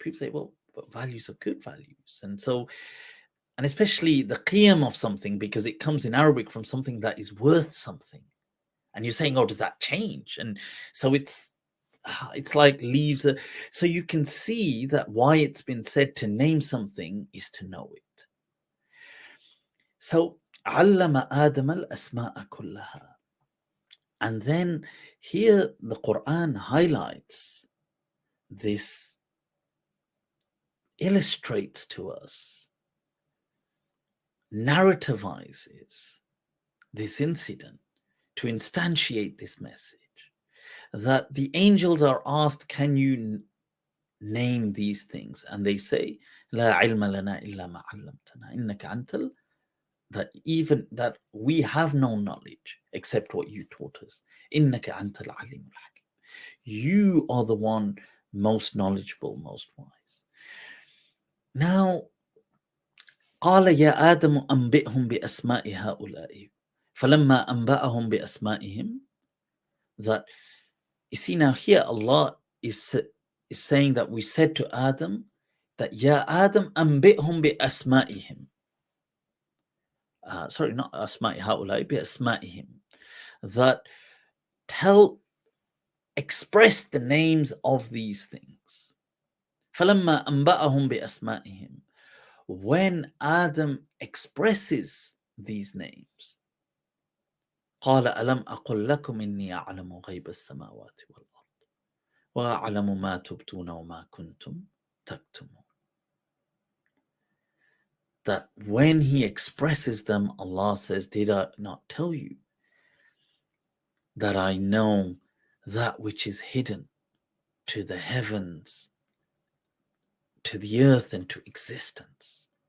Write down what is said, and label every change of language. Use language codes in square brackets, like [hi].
[en] People say, well, but values are good values. And so, and especially the qiyam of something, because it comes in Arabic from something that is worth something. And you're saying, oh, does that change? And so it's like leaves a, so you can see that why it's been said to name something is to know it. So [ar] علم آدم الأسماء كلها. [en] And then here the Quran highlights this, illustrates to us, narrativizes this incident to instantiate this message, that the angels are asked, can you name these things? And they say, [ar] لا علم لنا إلا ما علمتنا إنك أنت, [en] that we have no knowledge except what you taught us. [ar] إنك أنت العليم الحكيم. [en] You are the one most knowledgeable, most wise. Now, [ar] قال يا آدم أنبئهم بأسماء هؤلاء فلما أنبأهم بأسمائهم. [en] That, you see, now here Allah is saying that we said to Adam that Ya Adam [ar] أنبئهم بأسمائهم. [en] Sorry, not [ar] أسماء هؤلاء, بأسمائهم. [en] That express the names of these things. [ar] فلما أنبأهم بأسمائهم. [en] When Adam expresses these names, [ar] قال ألم أقل لكم إني أعلم غيب السماوات والأرض وأعلم ما تبدون وما كنتم تكتمون. [en] that when he expresses them, Allah says, did I not tell you that I know that which is hidden to the heavens, to the earth, and to existence?